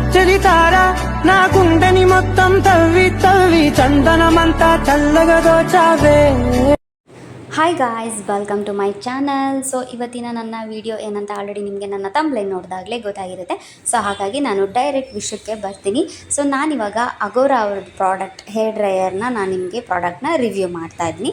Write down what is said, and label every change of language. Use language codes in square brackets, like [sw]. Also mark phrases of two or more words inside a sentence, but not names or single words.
[te] చలితారా నా గుండెని మొత్తం తవ్వి తవ్వి చందనమంతా చల్లగా దోచావే. [en] hi guys, welcome to my channel. [kn] ಸೊ ಇವತ್ತಿನ ನನ್ನ ವಿಡಿಯೋ ಏನಂತ ಆಲ್ರೆಡಿ ನಿಮಗೆ ನನ್ನ ತಂಬ್ಲೈನ್ ನೋಡಿದಾಗಲೇ ಗೊತ್ತಾಗಿರುತ್ತೆ. ಸೊ ಹಾಗಾಗಿ ನಾನು ಡೈರೆಕ್ಟ್ ವಿಷಯಕ್ಕೆ ಬರ್ತೀನಿ. ಸೊ ನಾನಿವಾಗ ಅಗೋರಾ ಅವ್ರದ್ದು [en] product hair dryer [kn] ನಾನು ನಿಮಗೆ ಪ್ರಾಡಕ್ಟ್ನ ರಿವ್ಯೂ ಮಾಡ್ತಾ ಇದ್ದೀನಿ.